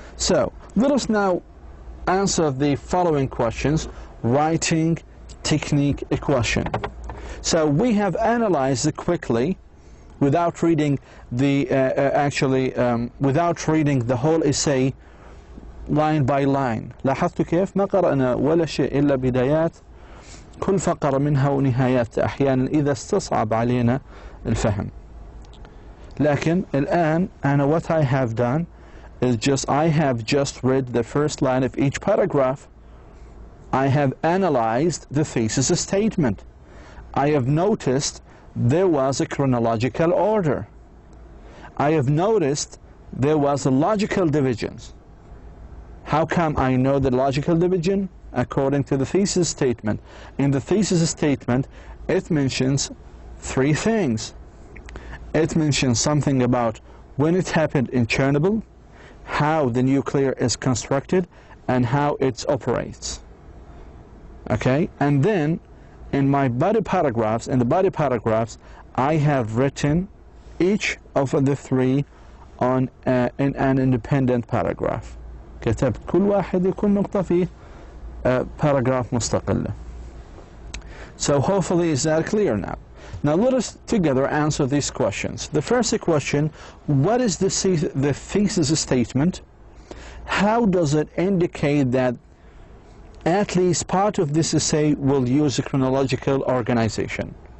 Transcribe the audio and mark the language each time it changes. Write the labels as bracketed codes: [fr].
[en] So, let us now answer the following questions. Writing technique question. So we have analyzed it quickly without reading the without reading the whole essay line by line. [ar] لاحظتوا كيف ما قرأنا ولا شيء إلا بدايات كل فقرة منها ونهايات أحيانا إذا استصعب علينا الفهم. لكن الآن أنا [en] what I have done is I have just read the first line of each paragraph. I have analyzed the thesis statement. I have noticed there was a chronological order. I have noticed there was a logical divisions. How come I know the logical division? According to the thesis statement. In the thesis statement, it mentions three things. It mentions something about when it happened in Chernobyl, how the nuclear is constructed, and how it operates. Okay, and then in my body paragraphs, I have written each of the three in an independent paragraph. [ar] كتبت كل واحد يكون نقطة فيه paragraph مستقلة. [en] So hopefully is that clear now. Now let us together answer these questions. The first question, what is the thesis statement? How does it indicate that at least part of this essay will use a chronological organization?